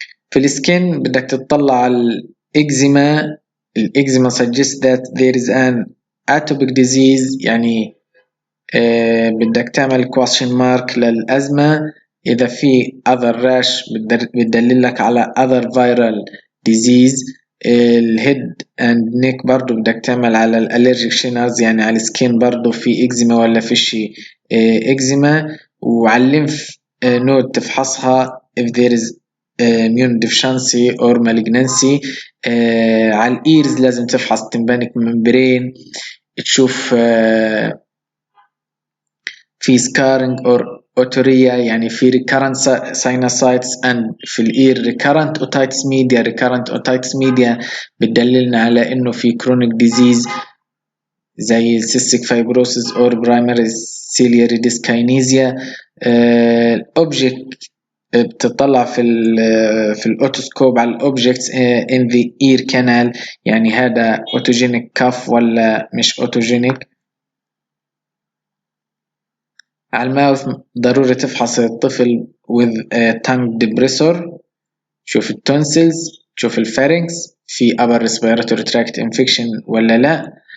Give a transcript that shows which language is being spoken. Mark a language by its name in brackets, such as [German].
[Arabic] في السكين بدك تطلع على الإكزيما [English] suggests that there is an atopic disease، [Arabic] يعني بدك تعمل question mark للأزمة. إذا في other rash بتدللك على other viral disease. الهيد and neck برضو بدك تعمل على الالرجيك شينرز، يعني على السكين برضو في إكزيما ولا فيش إكزيما. وعلى الليمف نود تفحصها [English] if there is immune deficiency or malignancy. [Arabic] على الإيرز لازم تفحص tympanic membrane تشوف في scarring or otorrhea، يعني في recurrent sinusitis and في الإير [English] recurrent otitis media. recurrent otitis media [Arabic] بتدللنا على إنه في [English] chronic disease زي cystic fibrosis or primary ciliary dyskinesia. [Arabic] object بتطلع في الاوتوسكوب على الاوبجكتس [English] in the ear canal، [Arabic] يعني هذا اوتوجينيك كاف ولا مش اوتوجينيك. على الماوث ضروري تفحص الطفل [English] with tongue depressor، [Arabic] تشوف التونسلز، تشوف الفارنكس في [English] upper respiratory tract infection [Arabic] ولا لا.